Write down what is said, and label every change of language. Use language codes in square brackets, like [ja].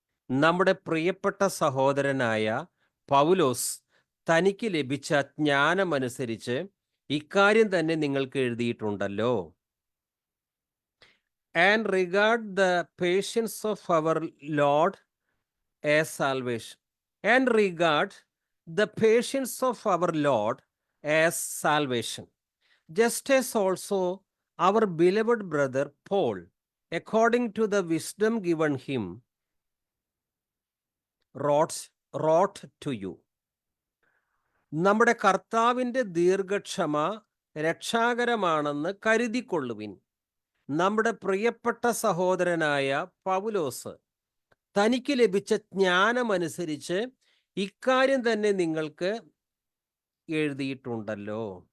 [ml] നമ്മുടെ പ്രിയപ്പെട്ട സഹോദരനായ പൗലോസ് തനിക്ക് ലഭിച്ച ജ്ഞാനമനുസരിച്ച് ഇക്കാര്യം തന്നെ നിങ്ങൾക്ക് എഴുതിയിട്ടുണ്ടല്ലോ. [en] And regard the patience of our Lord as salvation. And regard the patience of our Lord as salvation. Just as also our beloved brother Paul, according to the wisdom given him, wrote to you. [ml] നമ്മുടെ കർത്താവിൻ്റെ ദീർഘക്ഷമ രക്ഷാകരമാണെന്ന് കരുതിക്കൊള്ളുവിൻ. നമ്മുടെ പ്രിയപ്പെട്ട സഹോദരനായ പൗലോസ് തനിക്ക് ലഭിച്ച ജ്ഞാനമനുസരിച്ച് ഇക്കാര്യം തന്നെ നിങ്ങൾക്ക് എഴുതിയിട്ടുണ്ടല്ലോ.